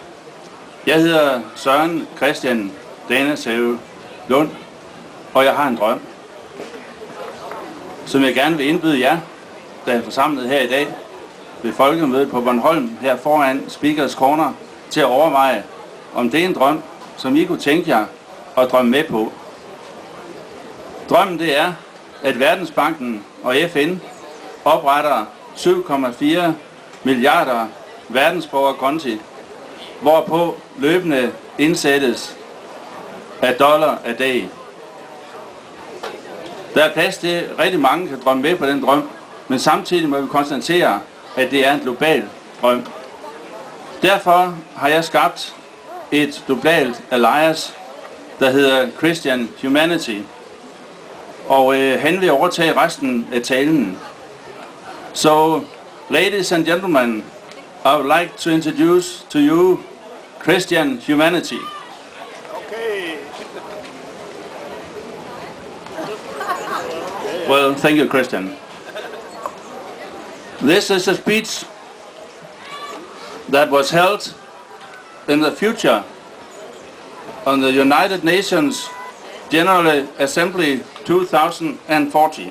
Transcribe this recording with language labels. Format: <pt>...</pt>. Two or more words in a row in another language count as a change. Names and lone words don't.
<da>Jeg hedder Søren Christian Danneshave Lund, og jeg har en drøm, som jeg gerne vil indbyde jer, der er forsamlet her i dag ved Folkemødet på Bornholm, her foran Speakers Corner, til at overveje, om det er en drøm, som I kunne tænke jer at drømme med på. Drømmen det er, at Verdensbanken og FN opretter 7,4 milliarder verdensborgerkonti, hvorpå løbende indsættes af</da> <en>dollar a day.</en> <da>Der er plads til, at rigtig mange kan drømme med på den drøm, men samtidig må vi konstatere, at det er en global drøm. Derfor har jeg skabt et globalt alliance, der hedder Christian Humanity, og han vil overtage resten af talen.</da> <en>So, ladies and gentlemen, I would like to introduce to you Christian Humanity. Okay. Well, thank you, Christian. This is a speech that was held in the future on the United Nations General Assembly 2040.</en>